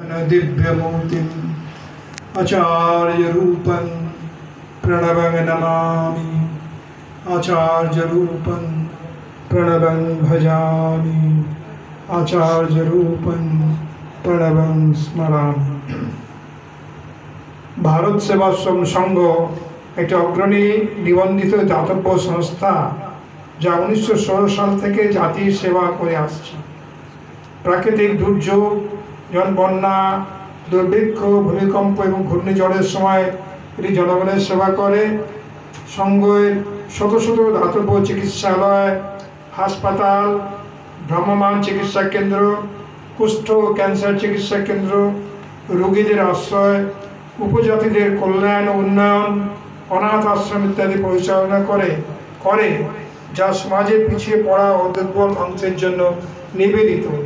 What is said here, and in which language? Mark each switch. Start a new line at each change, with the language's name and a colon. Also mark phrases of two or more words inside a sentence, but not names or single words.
Sanskrit: दिव्यमूर्तिम् आचार्यरूपं प्रणवं नमामि आचार्यरूपं प्रणवं भजामि आचार्यरूपं प्रणवं स्मरामि।
Bangla: भारत सेवाश्रम संघ
Hindi: एक अग्रणी निबंधित दातव्य संस्था
Bangla: যা 1916 সাল থেকে জাতির সেবা করে আসছে। প্রাকৃতিক দুর্যোগ যেমন বন্যা, দুর্ভিক্ষ, ভূমিকম্প এবং ঘূর্ণিঝড়ের সময় এটি জনগণের সেবা করে। সংঘের শত শত দাতব্য চিকিৎসালয়, হাসপাতাল, ভ্রাম্যমাণ চিকিৎসা কেন্দ্র, কুষ্ঠ ক্যান্সার চিকিৎসা কেন্দ্র, রোগীদের আশ্রয়, উপজাতিদের কল্যাণ ও উন্নয়ন, অনাথ আশ্রম ইত্যাদি পরিচালনা করে যা সমাজে পিছিয়ে পড়া ও দুর্বল অংশের জন্য নিবেদিত।